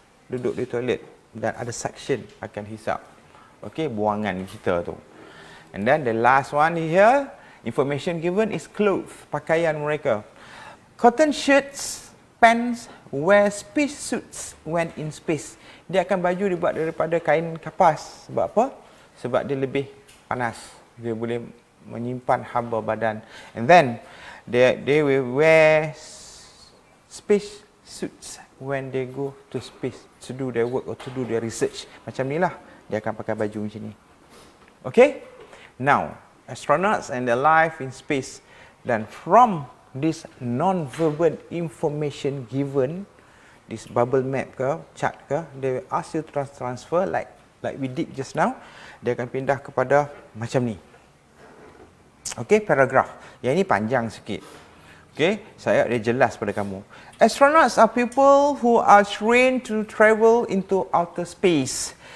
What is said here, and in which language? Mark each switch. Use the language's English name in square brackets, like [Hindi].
[Malay] Duduk di toilet dan ada suction akan hisap. Okay, buangan kita tu. [English] And then the last one here, information given is clothes, [Malay] pakaian mereka. [English] Cotton shirts, pants, wear space suits when in space. [Malay] Dia akan baju dibuat daripada kain kapas. Sebab apa? Sebab dia lebih panas. Dia boleh menyimpan haba badan. [English] And then they will wear space suits when they go to space to do their work or to do their research. [Malay] Macam ni lah. Dia akan pakai baju macam ni. Okay? [English] Now, astronauts and their life in space. Dan from this non-verbal information given, this bubble map ke, chart ke, they will ask you to transfer like we did just now. [Malay] Dia akan pindah kepada macam ni. Okay, paragraph. Yang ini panjang sikit. Okay, saya dia jelas pada kamu. [English] Astronauts are people who are trained to travel into outer space.